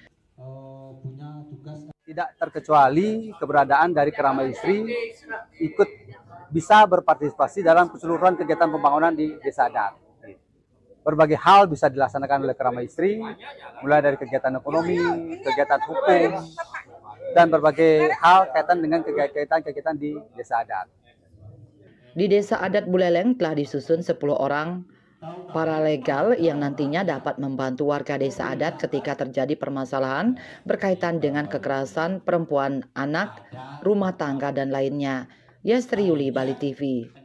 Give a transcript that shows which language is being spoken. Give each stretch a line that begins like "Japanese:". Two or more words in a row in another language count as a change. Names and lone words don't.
Indonesian: Tidak terkecuali keberadaan dari Kerama Istri ikut bisa berpartisipasi dalam keseluruhan kegiatan pembangunan di desa adat. Berbagai hal bisa dilaksanakan oleh Kerama Istri, mulai dari kegiatan ekonomi, kegiatan hukum, dan berbagai hal kaitan dengan kegiatan-kegiatan di desa adat. Di desa adat Buleleng telah disusun 10 orang paralegal yang nantinya dapat membantu warga desa adat ketika terjadi permasalahan berkaitan dengan kekerasan perempuan, anak, rumah tangga, dan lainnya. Yastri Yuli, Bali TV.